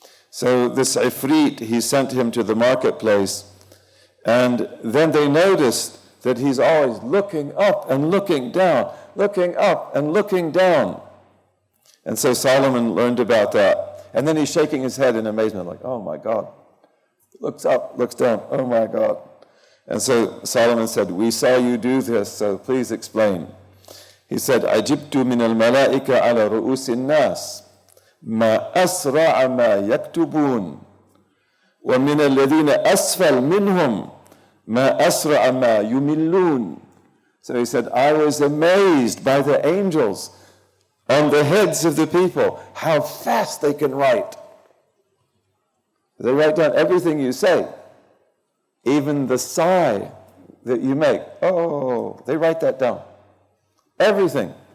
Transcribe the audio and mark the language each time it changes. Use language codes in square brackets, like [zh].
[en] So this ifrit, he sent him to the marketplace, and then they noticed that he's always looking up and looking down, looking up and looking down. And so Solomon learned about that. And then he's shaking his head in amazement, like, oh my God, looks up, looks down, oh my God. And so Solomon said, we saw you do this, so please explain. He said, [ar] عجبت من الملائكة على رؤوس الناس ما أسرع ما يكتبون ومن الذين أسفل منهم ما أسرع ما يملون. [en] So he said, I was amazed by the angels on the heads of the people, how fast they can write. They write down everything you say, even the sigh that you make. Oh, they write that down. Everything.